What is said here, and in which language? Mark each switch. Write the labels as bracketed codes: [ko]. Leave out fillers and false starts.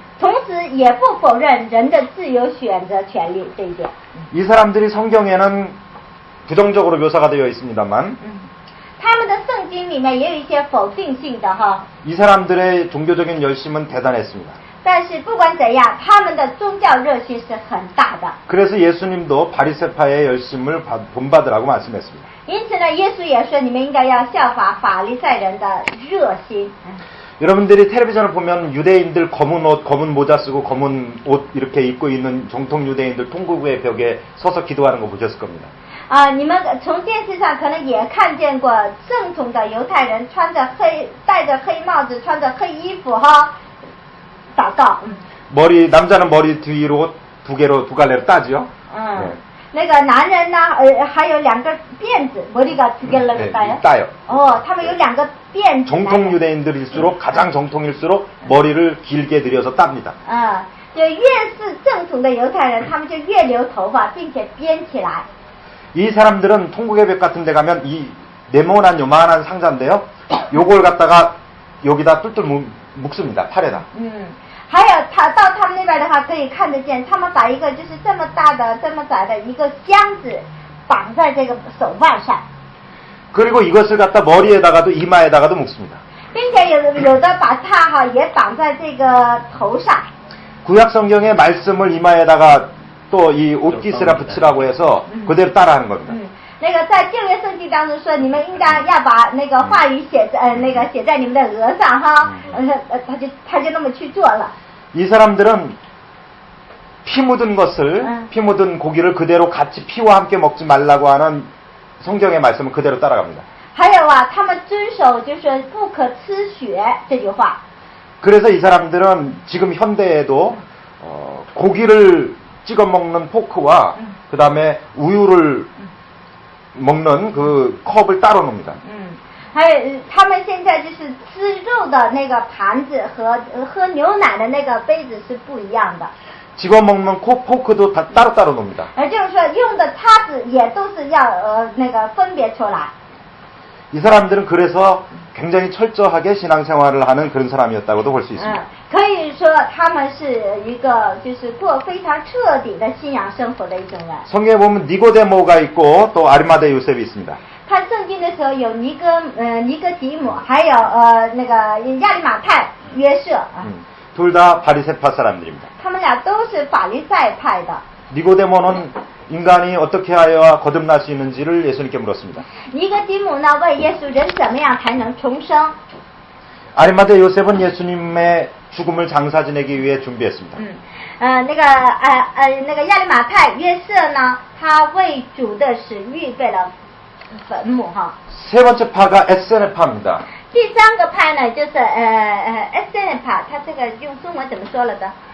[zh] 同时也不否认人的自由选择权利这一点。 [ko] 이 사람들이 성경에는 부정적으로 묘사가 되어 있습니다만 [zh] 他们的圣经里面也有一些否定性的哈。 [ko] 이 사람들의 종교적인 열심은 대단했습니다. [zh] 但是不管怎样，他们的宗教热心是很大的。 [ko] 그래서 예수님도 바리새파의 열심을 본받으라고 말씀했습니다. [zh] 因此呢，耶稣也说你们应该要效法法利赛人的热心。 [ko] 여러분들이 텔레비전을 보면 유대인들 검은 옷, 검은 모자 쓰고 검은 옷 이렇게 입고 있는 정통 유대인들 통곡의 벽에 서서 기도하는 거 보셨을 겁니다. [zh] 你们从电视上可能也看见过正统的犹太人戴着黑帽子，穿着黑衣服哈，祷告。 [ko] 남자는 머리 뒤로 두 갈래로 따지요. [zh] 那个男人呢，还有2个辫子， [ko] 머리가 두 개를 따요. [zh] 他们有2个辫子。 [ko] 정통 유대인들일수록 가장 정통일수록 머리를 길게 들여서 땁니다. [zh] 就越是正统的犹太人，他们就越留头发，并且编起来。 [ko] 이 사람들은 통곡의 벽 같은 데 가면 이 네모난 요만한 상자인데요. 요걸 갖다가 여기다 뚫뚫 묶습니다. 팔에다. [zh] 还有到他们那边的话，可以看得见，他们把一个就是这么大的、这么窄的一个箱子绑在这个手腕上。 [ko] 그리고 이것을 갖다 머리에다가도 이마에다가도 묶습니다. [zh] 并且有的把它哈也绑在这个头上。 [ko] 구약 성경의 말씀을 이마에다가 또 이 옷깃에다 붙이라고 해서 그대로 따라하는 겁니다. [zh] 那个在旧约圣经当中说，你们应当要把那个话语写在你们的额上哈，他就那么去做了。 [ko] 이 사람들은 피 묻은 것을 피 묻은 고기를 그대로 같이 피와 함께 먹지 말라고 하는 성경의 말씀을 그대로 따라갑니다. [zh] 还有啊，他们遵守就是不可吃血这句话。 [ko] 그래서 이 사람들은 지금 현대에도 고기를 찍어 먹는 포크와 그 다음에 우유를 먹는 그 컵을 따로 놉니다. [zh] 还有他们现在就是吃肉的那个盘子和喝牛奶的那个杯子是不一样的。 [ko] 집어 먹는 포크도 다 따로따로 놉니다. [zh] 就是说用的叉子也都是要那个分别出来。 [ko] 이 사람들은 그래서 굉장히 철저하게 신앙생활을 하는 그런 사람이었다고도 볼 수 있습니다. [zh] 可以说他们是一个就是过非常彻底的信仰生活的一种人。 [ko] 성경에 보면 니고데모가 있고 또 아리마대 요셉이 있습니다. [zh] 看圣经的时候有尼哥底母，还有那个亚利马太、约瑟啊。 [ko] 둘 다 바리새파 사람들입니다. [zh] 他们俩都是法利赛派的。 [ko] 니고데모는 인간이 어떻게 하여야 거듭날 수 있는지를 예수님께 물었습니다. [zh] 尼哥底母呢问耶稣人怎么样才能重生？ [ko] 아리마대 요셉은 예수님의 죽음을 장사 지내기 위해 준비했습니다. [zh] 那个亚利马太约瑟呢，他为主的死预备了坟墓哈。 [ko] 세 번째 파가 에세네파입니다. [zh] 第三个派呢就是에세네파，他这个用中文怎么说了的？